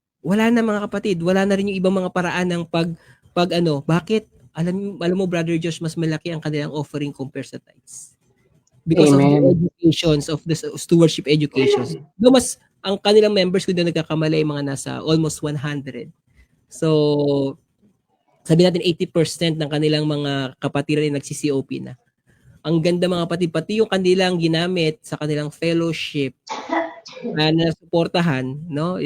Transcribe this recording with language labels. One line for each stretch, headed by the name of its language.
Filipino: Wala na mga kapatid, wala na rin yung ibang mga paraan ng bakit? Alam mo Brother Josh, mas malaki ang kanilang offering compared sa tithes.
English: Because of the educations, of the stewardship educations.
Filipino: No, mas ang kanilang members kung doon nagkakamali mga nasa almost 100. So, sabi natin 80% ng kanilang mga kapatiran ay nagsi-COP na. Ang ganda mga kapatid, pati yung kanilang ginamit sa kanilang fellowship na suportahan, no?